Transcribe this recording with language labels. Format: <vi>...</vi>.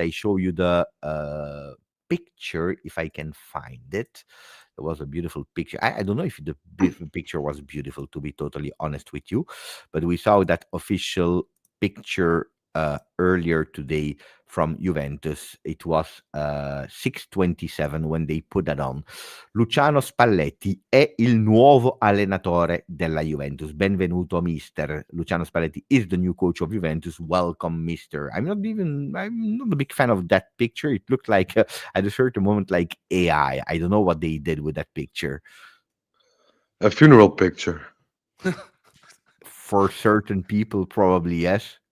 <en>I show you the picture if I can find it. It was a beautiful picture. I don't know if the picture was beautiful, to be totally honest with you, but we saw that official picture earlier today from Juventus. It was 6:27 when they put that on.</en> <it>Luciano Spalletti è il nuovo allenatore della Juventus. Benvenuto, mister.</it> <en>Luciano Spalletti is the new coach of Juventus. Welcome, mister. I'm not a big fan of that picture. It looked like, at a certain moment, like AI. I don't know what they did with that picture. A funeral picture. For certain people, probably, yes.</en>